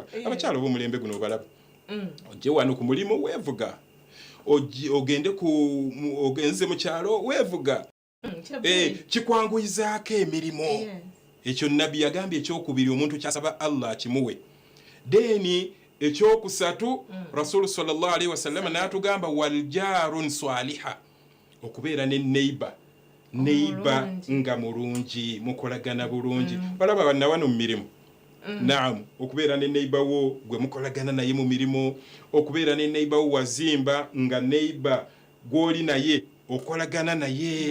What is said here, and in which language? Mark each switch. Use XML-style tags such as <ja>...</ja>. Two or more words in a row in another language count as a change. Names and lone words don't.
<lg>Abakyala b'omulembe guno obalaba, ojje wano ku mulimu weevuga, ogenze mu kyalo weevuga, kikwanguyizaako emirimu. Ekyo Nabbi yagambye ekyokubiri omuntu kyasaba Allah kimuwe. Deni ekyokusatu</lg> <ar>رسول صلى الله عليه وسلم</ar> <lg>n'atugamba</lg> <ar>والجار الصالح,</ar> <lg>okubeera ne neighbor nga mulungi, mukolagana bulungi. Balaba banna wano mu mirimu, naam, okubeera ne neighbor wo gwe mukolagana naye mu mirimu, okubeera ne neighbor wo wazimba nga neighbor gw'oli naye okolagana naye,</lg>